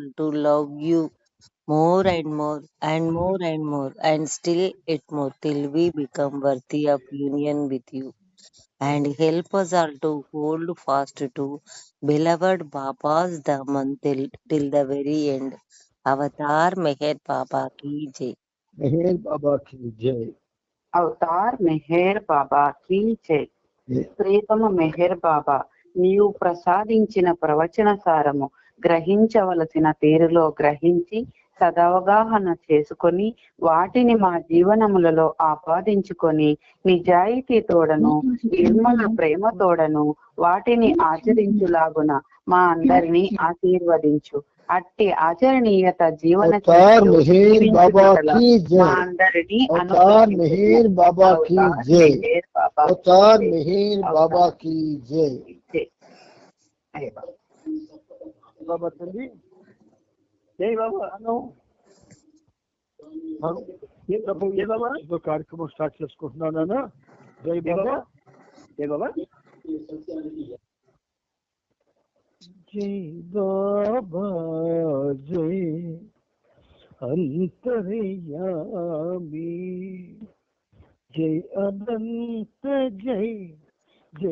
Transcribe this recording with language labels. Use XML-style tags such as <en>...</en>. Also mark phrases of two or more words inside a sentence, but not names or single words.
<en>all to love you more and more and more and more and still it more till we become worthy of union with you. And help us all to hold fast to beloved Baba's daman till the very end.</en> <hi>Avatar Meher Baba ki Jai. Meher Baba ki Jai. अवतार मेहर बाबा की जय. Jai.</hi> <te>ప్రియతమ మెహర్ బాబా, నీవు ప్రసాదించిన ప్రవచన సారము గ్రహించవలసిన తీరులో గ్రహించి సదవగాహన చేసుకొని వాటిని మా జీవనములలో ఆపాదించుకొని నిజాయితీతోడను నిర్మల ప్రేమతోడను వాటిని ఆచరించులాగున మా అందరినీ ఆశీర్వదించు. అట్టి ఆచరణీయత జీవన</te> <hi>अवतार मेहर बाबा की जय.</hi> <te>మా అందరినీ</te> <hi>अवतार मेहर बाबा की जय। अवतार मेहर बाबा की जय.</hi> <te>బాబా తండ్రి జై బాబా అను ఏ ప్రభు ఏ బాబా ఇంకో కార్యక్రమం స్టార్ట్ చేసుకుంటున్నాను. జై బాబా జై బాబా జై బాబా జై అంతర్యామి జై అనంత జై జై.</te>